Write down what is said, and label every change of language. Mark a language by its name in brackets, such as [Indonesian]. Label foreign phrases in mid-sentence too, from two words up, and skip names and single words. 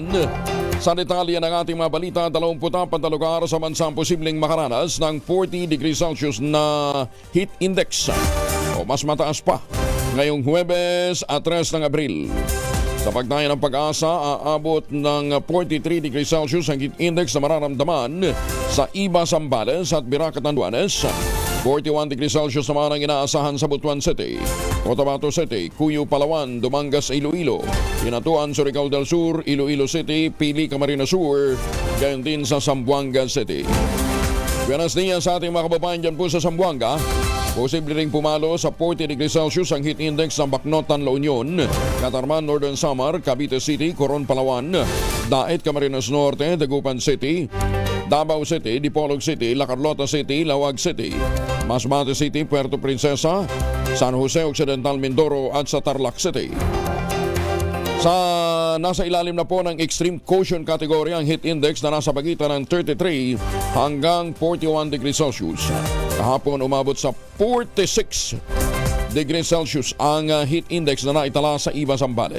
[Filipino] Sa detalye ng ating mga balita, 24 lugar sa bansang posibleng makaranas ng 40 [English] degrees Celsius [Filipino] na [English] heat index [Filipino] o mas mataas pa ngayong Huwebes at 3 ng Abril. Sa pagdaya ng Pag-asa, aabot ng 43 [English] degrees Celsius [Filipino] ang [English] heat index [Filipino] na mararamdaman sa Iba, Zambales at Bira, Catanduanes. 41 [English] degrees Celsius [Filipino] naman ang inaasahan sa Butuan City, Cotabato City, Cuyo, Palawan, Dumangas, Iloilo, Hinatuan, Surigao del Sur, Iloilo City, Pili, Camarines Sur, gayon din sa Zamboanga City. [Spanish] Buenos dias [Filipino] sa ating mga kababayan dyan po sa Zamboanga. Posible ring pumalo sa 40 [English] degrees Celsius [Filipino] ang [English] heat index [Filipino] ng Bacnotan, La Union, Catarman, Northern Samar, Cavite City, Coron, Palawan, Daet, Camarines Norte, Dagupan City, Davao City, Dipolog City, La Carlota City, Lawag City, Masbate City, Puerto Princesa, San Jose Occidental, Mindoro at sa Tarlac City. Nasa ilalim na po ng [English] extreme caution category [Filipino] ang heat index na nasa pagitan ng 33 hanggang 41 [English] degrees Celsius. [Filipino] Kahapon umabot sa 46 [English] degrees Celsius [Filipino] ang [English] heat index [Filipino] na naitala sa Iba, Zambales.